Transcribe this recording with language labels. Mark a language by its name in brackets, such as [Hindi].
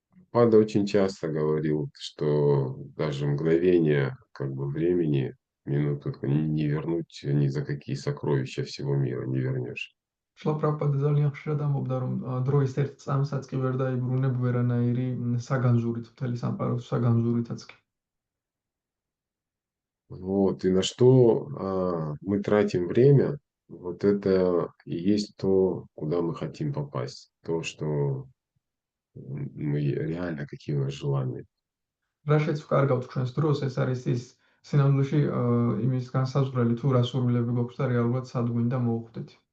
[Russian] Панда очень часто говорил, что даже мгновение как бы времени, минуту не вернуть ни за какие сокровища всего мира не вернешь. [Georgian] შლაპრაპადა ძალიან ხშირად ამბობდა, რომ დროის ერთ წამსაც კი ვერ დაიბრუნებ ვერანაირი საგანძურით, მთელი სამყაროს საგანძურითაც კი. [Russian] Вот, и на что мы тратим время, вот это и есть то, куда мы хотим попасть, то, что мы реально, какие у нас желания. [Georgian] რაშიც ვკარგავთ ჩვენს დროს, ეს არის ის სინამდვილეში იმის განსაზღვრელი, თუ რა სურვილები გვაქვს და რეალურად სად გვინდა მოვხვდეთ.